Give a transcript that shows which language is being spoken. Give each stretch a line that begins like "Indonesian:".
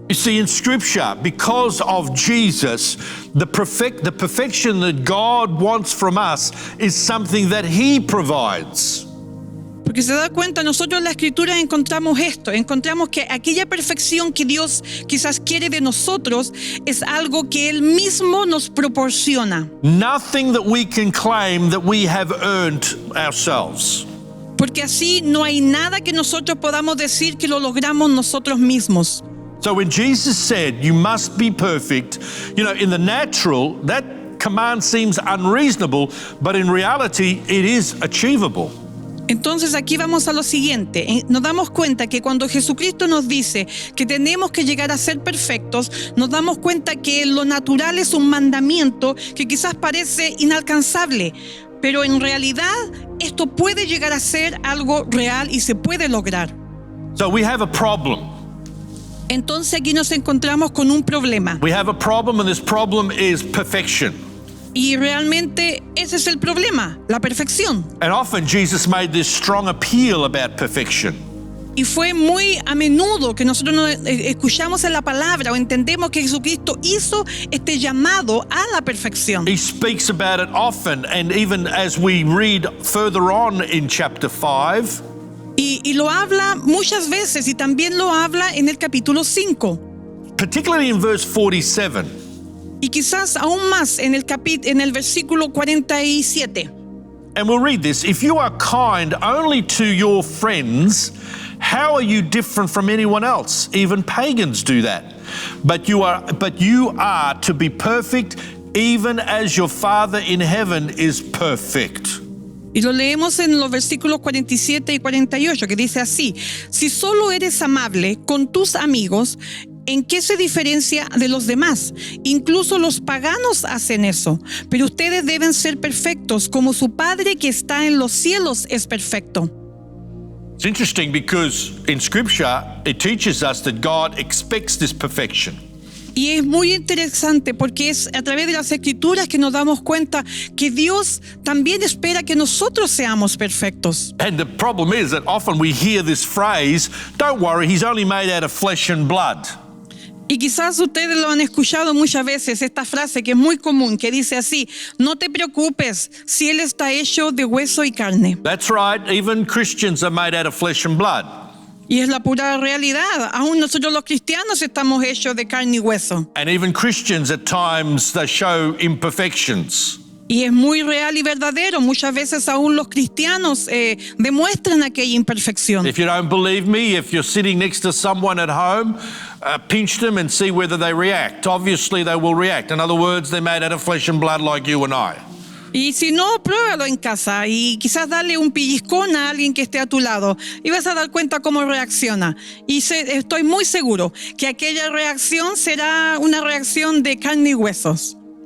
English: You see, in Scripture, because of Jesus, the perfection that God wants from us is something that He provides.
Spanish: Porque se da cuenta, nosotros en la Escritura encontramos esto, encontramos que aquella perfección que Dios quizás quiere de nosotros es algo que Él mismo nos proporciona.
English: Nothing that we can claim that we have earned ourselves.
Spanish: Porque así no hay nada que nosotros podamos decir que lo logramos nosotros mismos.
English: So when Jesus said, you must be perfect, you know, in the natural, that command seems unreasonable, but in reality, it is achievable.
Spanish: Entonces aquí vamos a lo siguiente, nos damos cuenta que cuando Jesucristo nos dice que tenemos que llegar a ser perfectos, nos damos cuenta que lo natural es un mandamiento que quizás parece inalcanzable, pero en realidad esto puede llegar a ser algo real y se puede lograr.
English: So we have a problem.
Spanish: Entonces aquí nos encontramos con un problema.
English: We have a problem, and this problem is perfection.
Spanish: Y realmente ese es el problema, la perfección.
English: And often Jesus made this strong appeal about perfection.
Spanish: Y fue muy a menudo que nosotros escuchamos en la palabra o entendemos que Jesucristo hizo este llamado a la perfección.
English: He speaks about it often, and even as we read further on in chapter 5,
Spanish: Y lo habla muchas veces y también lo habla en el capítulo 5.
English: particularly in verse 47.
Spanish: Y quizás aún más en el versículo 47.
English: And we'll read this. If you are kind only to your friends, how are you different from anyone else? Even pagans do that. But you are to be perfect, even as your Father in heaven is perfect.
Spanish: Y lo leemos en los versículos 47 y 48, que dice así: si solo eres amable con tus amigos, ¿en qué se diferencia de los demás? Incluso los paganos hacen eso. Pero ustedes deben ser perfectos, como su Padre que está en los cielos es perfecto.
English: It's interesting because in Scripture, it teaches us that God expects this perfection.
Spanish: Y es muy interesante porque es a través de las Escrituras que nos damos cuenta que Dios también espera que nosotros seamos perfectos.
English: And the problem is that often we hear this phrase, don't worry, he's only made out of flesh and blood.
Spanish: Y quizás ustedes lo han escuchado muchas veces, esta frase que es muy común, que dice así: no te preocupes, si Él está hecho de hueso y carne.
English: That's right, even Christians are made out of flesh and blood.
Spanish: Y es la pura realidad. Aún nosotros los cristianos estamos hechos de carne y hueso.
English: And even Christians at times, they show imperfections.
Spanish: Y es muy real y verdadero. Muchas veces aún los cristianos demuestran aquella imperfección.
English: If you don't believe me, if you're sitting next to someone at home, pinch them and see whether they react. Obviously, they will react. In other words, they're made out of flesh and blood like you and I.
Spanish: Y si no, pruébalo en casa y quizás darle un pellizcón a alguien que esté a tu lado y vas a dar cuenta cómo reacciona. Y estoy muy seguro que aquella reacción será una reacción de carne y huesos.